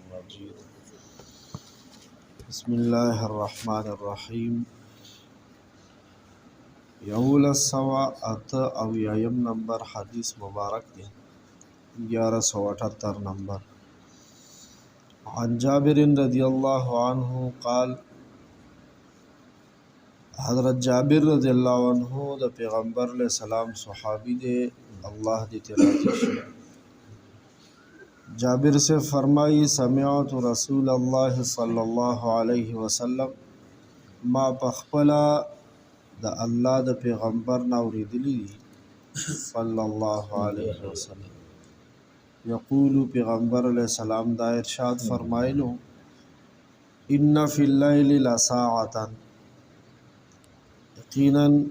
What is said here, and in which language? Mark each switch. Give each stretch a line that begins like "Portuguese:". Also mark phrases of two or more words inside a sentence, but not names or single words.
Arabic: مجيد. بسم الله الرحمن الرحيم.
Pashto: یولس سوه اته اویایم نمبر حدیث مبارک دی 1178 نمبر.
Arabic: عن جابر رضی اللہ عنہ قال،
Pashto: حضرت جابر
Arabic: رضی اللہ عنہ
Pashto: د پیغمبر
Arabic: علیہ السلام
Pashto: صحابی دے، اللہ دی تراضی شي.
Arabic: جابر
Urdu: سے فرمائی
Arabic: سمعت رسول اللہ صلی اللہ علیہ وسلم،
Pashto: ما پخپلا د الله د پیغمبر ناوریدلی
Arabic: صلی الله علیه وسلم یقول،
Pashto: پیغمبر
Arabic: علیہ السلام
Pashto: دا ارشاد فرمایلو،
Arabic: ان فی اللیل لساعتا،
Pashto: یقینا